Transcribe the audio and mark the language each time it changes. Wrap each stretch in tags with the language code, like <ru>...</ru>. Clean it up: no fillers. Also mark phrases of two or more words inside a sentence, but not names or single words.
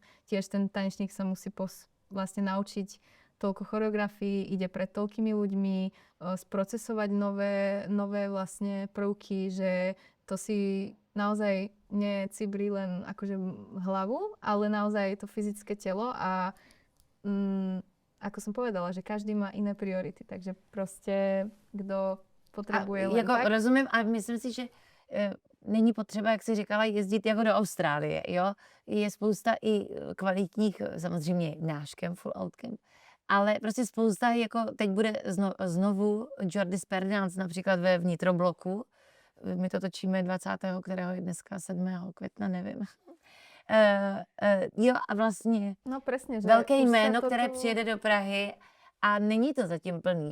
<sk>Tiež ten tanečník sa musí vlastne naučiť toľko choreografií, ide pred toľkými ľuďmi, sprocesovať nové vlastne prvky, že to si naozaj necibrí len akože hlavu, ale naozaj to fyzické telo a ako som povedala, že každý má iné priority, takže proste kdo potrebuje len</sk> <cs>jako tak. Rozumím a myslím si, že není potřeba, jak jsi říkala, jezdit jako do Austrálie, jo. Je spousta i kvalitních, samozřejmě náš camp, full out camp, ale prostě spousta, jako teď bude znovu Jordi Sperdance například ve vnitrobloku. My to točíme 20. kterého je dneska 7. května, nevím. Jo a vlastně</cs> <sk>no presne, že</sk> <cs>velké jméno, které přijede do Prahy a není to zatím plný.</cs>